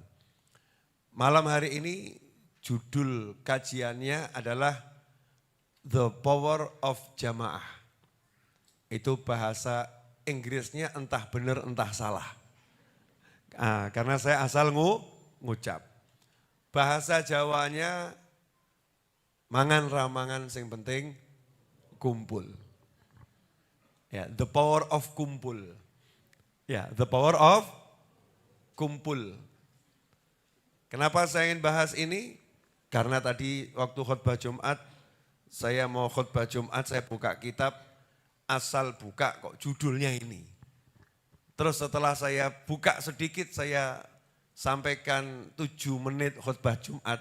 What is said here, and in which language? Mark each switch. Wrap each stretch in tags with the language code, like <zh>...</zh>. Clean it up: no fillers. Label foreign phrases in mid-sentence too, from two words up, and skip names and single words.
<id>Malam hari ini judul kajiannya adalah The Power of Jamaah. Itu bahasa Inggrisnya entah benar entah salah. Karena saya asal ngucap. Bahasa Jawanya</id> <jv>mangan ramangan sing penting kumpul.</jv> <id>Ya,</id> <en>the power of kumpul.</en> <id>Ya,</id> <en>the power of kumpul.</en> <id>Kenapa saya ingin bahas ini? Karena tadi waktu khutbah Jumat, saya mau khutbah Jumat, saya buka kitab, asal buka kok judulnya ini. Terus setelah saya buka sedikit, saya sampaikan 7 menit khutbah Jumat.</id>